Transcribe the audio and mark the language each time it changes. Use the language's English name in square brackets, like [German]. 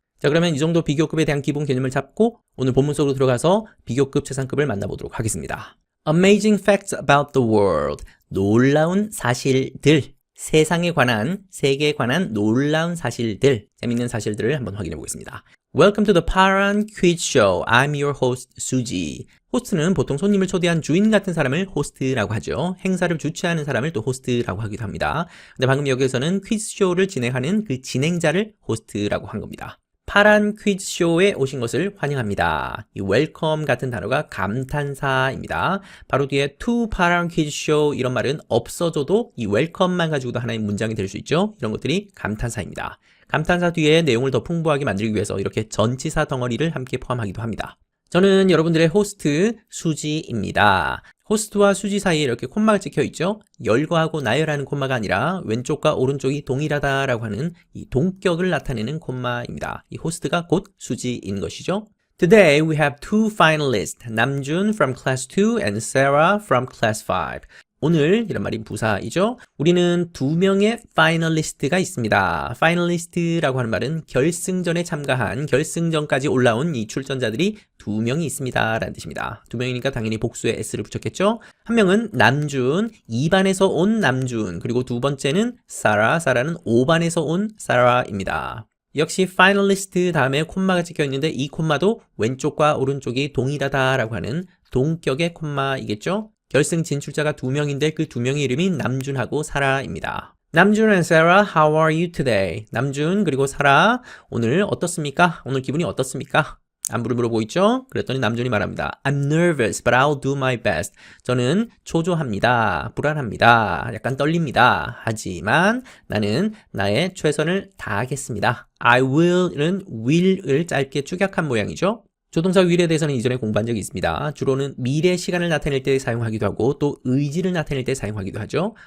[Korean] 자, 그러면 이 정도 비교급에 대한 기본 개념을 잡고 오늘 본문 속으로 들어가서 비교급 최상급을 만나보도록 하겠습니다. [English] Amazing facts about the world. [Korean] 놀라운 사실들. 세상에 관한, 세계에 관한 놀라운 사실들, 재밌는 사실들을 한번 확인해 보겠습니다. [English] Welcome to the Paran Quiz Show. I'm your host, 수지. [Korean] 호스트는 보통 손님을 초대한 주인 같은 사람을 호스트라고 하죠. 행사를 주최하는 사람을 또 호스트라고 하기도 합니다. 근데 방금 여기에서는 퀴즈쇼를 진행하는 그 진행자를 호스트라고 한 겁니다. 파란 퀴즈쇼에 오신 것을 환영합니다. 이 웰컴 같은 단어가 감탄사입니다. 바로 뒤에 to 파란 퀴즈쇼 이런 말은 없어져도 이 웰컴만 가지고도 하나의 문장이 될 수 있죠. 이런 것들이 감탄사입니다. 감탄사 뒤에 내용을 더 풍부하게 만들기 위해서 이렇게 전치사 덩어리를 함께 포함하기도 합니다. 저는 여러분들의 호스트 수지입니다. 호스트와 수지 사이에 이렇게 콤마가 찍혀 있죠. 열거하고 나열하는 콤마가 아니라 왼쪽과 오른쪽이 동일하다라고 하는 이 동격을 나타내는 콤마입니다. 이 호스트가 곧 수지인 것이죠. [English] Today we have two finalists, 남준 from class 2 and Sarah from class 5. [Korean] 오늘 이런 말이 부사이죠. 우리는 두 명의 파이널리스트가 있습니다. 파이널리스트라고 하는 말은 결승전에 참가한, 결승전까지 올라온 이 출전자들이 두 명이 있습니다 라는 뜻입니다. 두 명이니까 당연히 복수에 s를 붙였겠죠. 한 명은 남준, 2반에서 온 남준, 그리고 두 번째는 사라는 5반에서 온 사라입니다. 역시 파이널리스트 다음에 콤마가 찍혀 있는데 이 콤마도 왼쪽과 오른쪽이 동일하다라고 하는 동격의 콤마이겠죠. 결승 진출자가 두 명인데 그 두 명의 이름이 남준하고 사라입니다. [English] 남준 and Sarah, how are you today? [Korean] 남준 그리고 사라, 오늘 어떻습니까? 오늘 기분이 어떻습니까? 안부를 물어보고 있죠? 그랬더니 남준이 말합니다. [English] I'm nervous, but I'll do my best. [Korean] 저는 초조합니다. 불안합니다. 약간 떨립니다. 하지만 나는 나의 최선을 다하겠습니다. [English] I will [Korean] 은 will을 짧게 축약한 모양이죠. 조동사 will에 대해서는 이전에 공부한 적이 있습니다. 주로는 미래 시간을 나타낼 때 사용하기도 하고 또 의지를 나타낼 때 사용하기도 하죠.